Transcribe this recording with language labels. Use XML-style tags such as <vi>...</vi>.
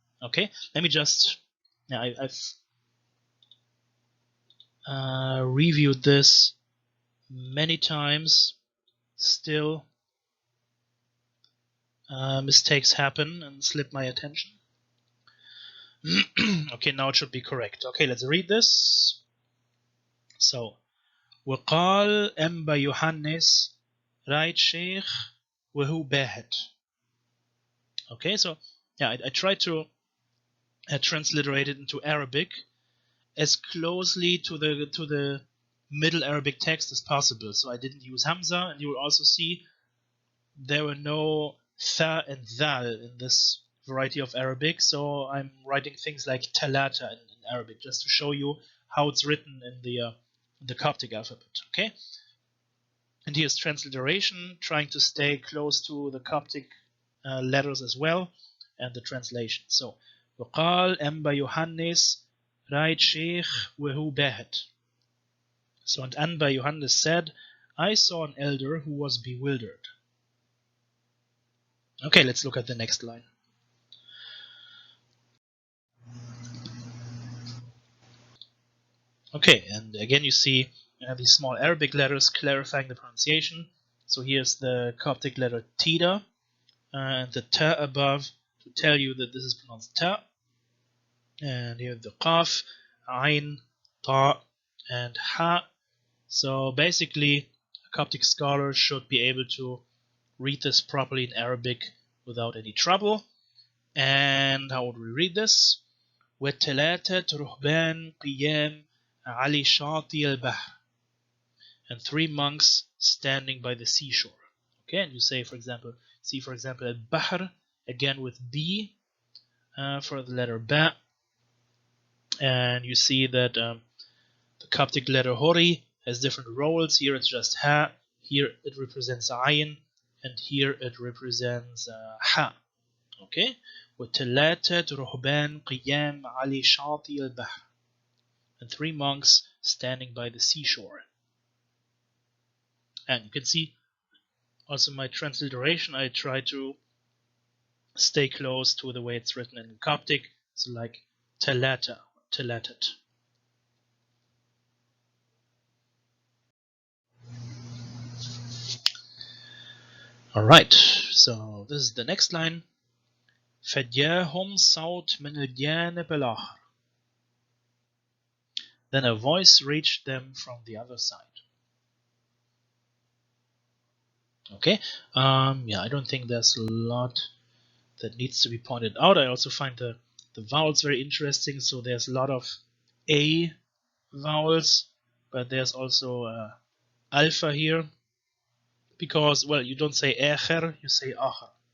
<en>Okay, let me just, yeah, I've reviewed this many times. Still, mistakes happen and slip my attention. Okay, now it should be correct. Okay, let's read this.</en> <ar>So, وقال أنبا يوحنس رايت شيخ وهو باهت.</ar> <en>Okay, so yeah, I tried to transliterate it into Arabic as closely to the Middle Arabic text as possible. So I didn't use Hamza, and you will also see there were no tha and dhal in this variety of Arabic. So I'm writing things like talata in Arabic just to show you how it's written in the Coptic alphabet. Okay, and here's transliteration, trying to stay close to the Coptic letters as well, and the translation.</en> <ar>So وقال أنبا يوحنس رايت شيخ وهو باهت.</ar> <en>So, and Anba Johannes said, I saw an elder who was bewildered. Okay, let's look at the next line. Okay, and again you see these small Arabic letters clarifying the pronunciation. So here's the Coptic letter Tida, and the Ta above to tell you that this is pronounced Ta. And here the Qaf, Ain, Ta, and Ha. So basically, a Coptic scholar should be able to read this properly in Arabic without any trouble. And how would we read this?</en> <ar>وثلاثة رهبان قيام على شاطئ البحر.</ar> <en>And 3 monks standing by the seashore. Okay, and you say, for example, al-bahr, again with B for the letter ba. And you see that the Coptic letter hori has different roles. Here it's just ha, here it represents ayin, and here it represents ha. Okay,</en> <ar>وثلاثة رهبان قيام على شاطئ البحر,</ar> <en>and 3 monks standing by the seashore. And you can see also my transliteration, I try to stay close to the way it's written in Coptic, so like talata, talatat. Alright, so this is the next line.</en> <ar>فجاهم صوت من الجانب الآخر.</ar> <en>Then a voice reached them from the other side. Okay, yeah, I don't think there's a lot that needs to be pointed out. I also find the vowels very interesting. So there's a lot of A vowels, but there's also alpha here, because, well, you don't say echer, you say acher.</en>